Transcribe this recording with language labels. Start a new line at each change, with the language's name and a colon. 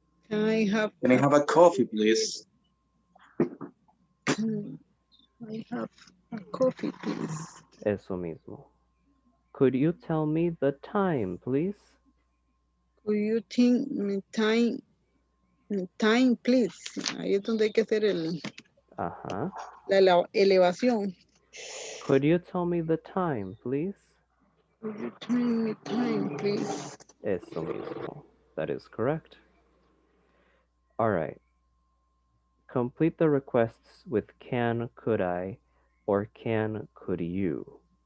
English: Can I have a coffee, please? I have a coffee, please.
Spanish: Eso mismo.
English: Could you tell me the time, please? Could you think me time, please?
Spanish: Ahí es donde hay que hacer la elevación.
English: Could you tell me the time, please? Could you tell me time, please?
Spanish: Eso mismo.
English: That is correct. All right. Complete the requests with can, could I, or can, could you.